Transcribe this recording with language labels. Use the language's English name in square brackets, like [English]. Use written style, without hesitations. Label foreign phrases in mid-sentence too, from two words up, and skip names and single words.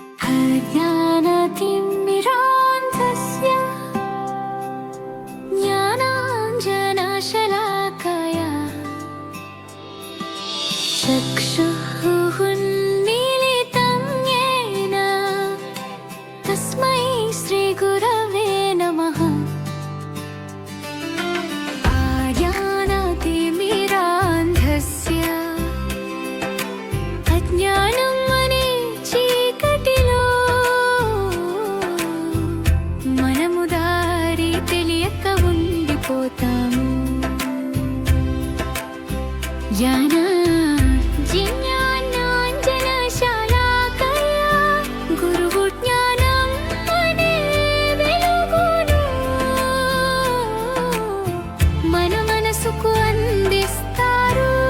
[Sanskrit] अज्ञानतिमिरान्धस्य ज्ञानाञ्जनशलाकया चक्षुः उन्मीलितं येन तस्मै श्रीगुरवे नमः। [Telugu] अज्ञानतिमिरान्धस्य అజ్ఞానం అనే చీకటిలో మనము దారి తెలియక ఉండిపోతాము। జ్ఞానాంజనశలాకయా గురువు జ్ఞానం అనే వెలుగును మన మనసుకు అందిస్తారు।